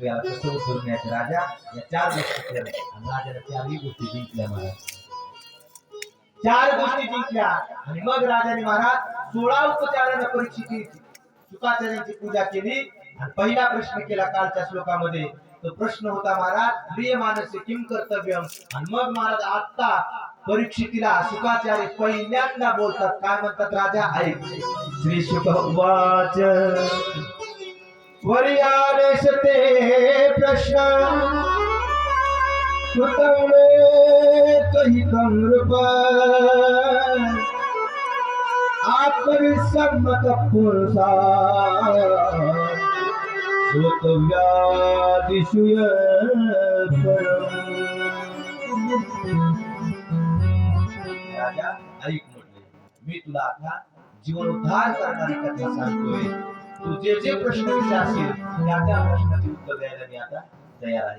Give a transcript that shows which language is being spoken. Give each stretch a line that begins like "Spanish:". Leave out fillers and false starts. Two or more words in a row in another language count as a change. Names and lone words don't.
Marathi: याला कसं उतरण्याचं राजा या 4 गोष्टी केल्या आणि राजाला 4ही गोष्टी जिंकल्या महाराज. 4 गोष्टी जिंकल्या आणि मग राजाने महाराज 16 उपचाराने परीक्षेची शुकाचार्यांची पूजा केली आणि पहिला प्रश्न केला कालच्या श्लोकामध्ये. तो प्रश्न होता महाराज
Sanskrit: प्रियमानस्य किम कर्तव्यम.
Marathi: आणि मग महाराज आता परीक्षितीला शुकाचार्य पहिल्यांदा बोलतात, काय म्हणतात राजा ऐक.
Sanskrit: श्री शुक उवाच वर्यादेशते प्रश्न कृतमेकहितं नृप आत्मविसम्मत पुरुषा श्रोतव्यादिषु
Marathi: राजा ऐक म्हटले, मी तुला आता जीवनोद्धार करणारी कथा सांगतोय. तू जे जे प्रश्न विचारशील त्या प्रश्नाचे उत्तर द्यायला मी आता तयार आहे.